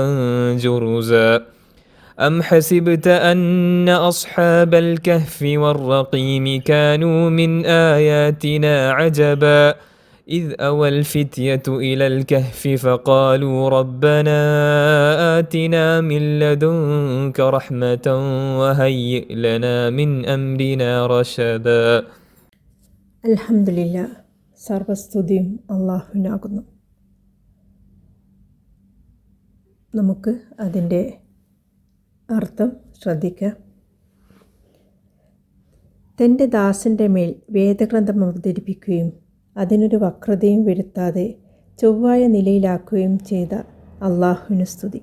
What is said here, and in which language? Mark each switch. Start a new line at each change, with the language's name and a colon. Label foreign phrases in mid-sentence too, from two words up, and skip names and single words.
Arabic: جرزا أم حسبت أن أصحاب الكهف والرقيم كانوا من آياتنا عجبا إذ أوى الفتية إلى الكهف فقالوا ربنا آتنا من لدنك رحمة وهيئ لنا من أمرنا رشدا.
Malayalam: അൽഹംദുലില്ലാ, സർവസ്തുതിയും അള്ളാഹുവിനാകുന്നു. നമുക്ക് അതിൻ്റെ അർത്ഥം ശ്രദ്ധിക്കാം. തൻ്റെ ദാസൻ്റെ മേൽ വേദഗ്രന്ഥം അവതരിപ്പിക്കുകയും അതിനൊരു വക്രതയും വരുത്താതെ ചൊവ്വായ നിലയിലാക്കുകയും ചെയ്ത അള്ളാഹുവിന് സ്തുതി.